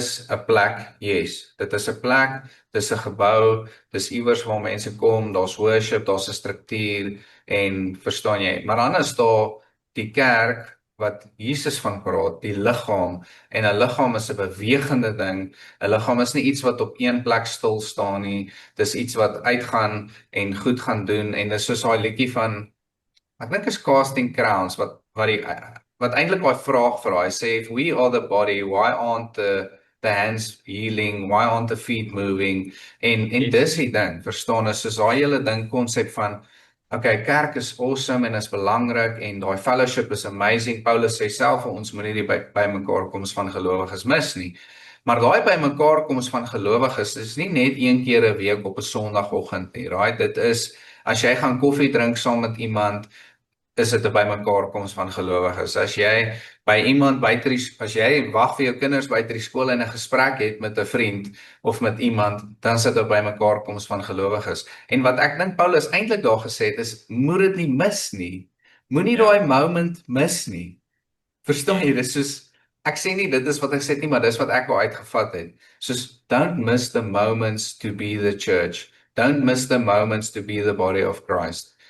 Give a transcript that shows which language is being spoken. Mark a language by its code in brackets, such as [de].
[af] 'n plek, yes, dit is 'n plek, dis 'n gebou, dis iewers waar mense kom, daar's worship, daar's 'n struktuur, en verstaan jy, maar dan is daar die kerk, wat Jesus van praat, die liggaam, en 'n liggaam is 'n bewegende ding, 'n liggaam is nie iets wat op een plek stil staan nie, dis iets wat uitgaan en goed gaan doen, en dis soos daai liedjie van, ek dink is Casting Crowns, wat wat eintlik daai vraag vra. Hy sê [en] if we are the body, why aren't the hands healing? Why aren't the feet moving? [af] En dis die ding, verstaan is soos daai hele ding konsep van okay, kerk is awesome en is belangrik en daai fellowship is amazing. Paulus sê self ons moet nie die by mekaar koms van gelowiges mis nie. Maar daai by mekaar koms van gelowiges is nie net een keer 'n week op 'n Sondagoggend nie, right? Dit is as jy gaan koffie drink saam met iemand, is dit 'n bymekaar koms van gelowiges. As jy by iemand buite as jy wag vir jou kinders buite die skool en 'n gesprek het met 'n vriend of met iemand, dan sit dit bymekaar koms van gelowiges. En wat ek dink Paulus eintlik daar gesê het is moet dit nie mis nie. Moenie daai moment mis nie. Verstaan jy? Dis soos ek sê nie dit is wat ek sê nie, maar dis wat ek daar uitgevat het. [en] Soos don't miss the moments to be the church. Don't miss the moments to be the body of Christ.